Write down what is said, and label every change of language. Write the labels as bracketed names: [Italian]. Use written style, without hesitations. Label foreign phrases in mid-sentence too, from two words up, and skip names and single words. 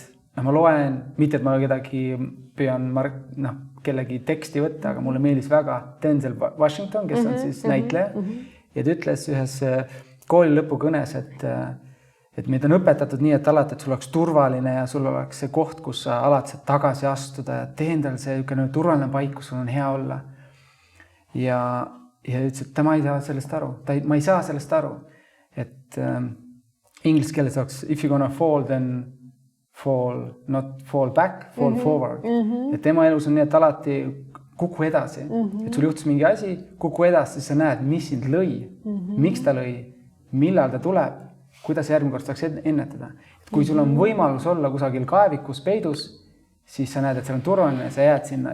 [Estonian] Ma loen, mitte et ma kedagi püüan kellegi teksti võtta, aga mulle meeldis väga Denzel Washington, kes on siis näitleja ja ta ütles ühes kooli lõpukõnes, et meid on õpetatud nii, et alati, et sul oleks turvaline ja sul oleks see koht, kus sa alati saad tagasi astuda ja tee endal see turvaline paik, kus sul on hea olla. Ja ütles, et ma ei saa sellest aru. Ma ei saa sellest aru, et inglise keeles oleks [English] if you gonna fall, then fall, not fall back, fall forward. [Estonian] Et tema elus on nii, et alati kuku edasi. Et sul juhtus mingi asi, kuku edasi, siis sa näed, mis sind lõi, miks ta lõi, millal ta tuleb, kuidas järgmine kord saaks ennetada. Et kui sul on võimalus olla kusagil kaevikus peidus, siis sa näed, et seal on turvaline ja sa jääd sinna.